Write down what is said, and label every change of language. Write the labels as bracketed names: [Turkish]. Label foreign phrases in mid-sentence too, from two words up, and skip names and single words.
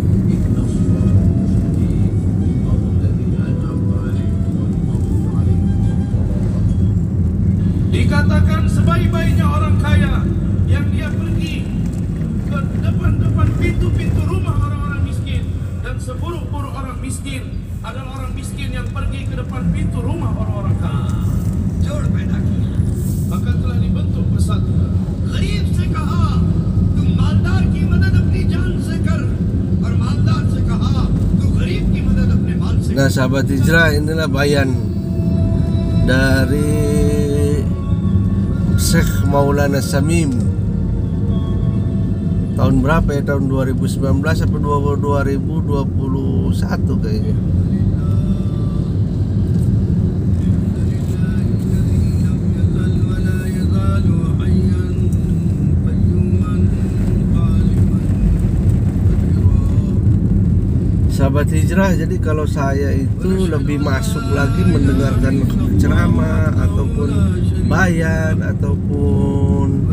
[Indonesian] Dikatakan sebaik-baiknya orang kaya yang dia pergi ke depan-depan pintu-pintu rumah orang-orang miskin, dan seburuk-buruk orang miskin adalah orang miskin yang pergi ke depan pintu rumah orang-orang kaya. [Hindi] जोड़ पैदा किया, [Indonesian] maka telah dibentuk persatuan. [Hindi] गरीब से कहा तुम मालदार की मदद अपनी जान से कर, और मालदार से कहा तू गरीब की मदद अपने माल से कर. [Indonesian] Nah sahabat hijrah, inilah bayan dari Syekh Maulana Samim. Tahun berapa ya? Tahun 2019 atau 2021 kayaknya. Sahabat hijrah, jadi kalau saya itu lebih masuk lagi mendengarkan ceramah ataupun bayan ataupun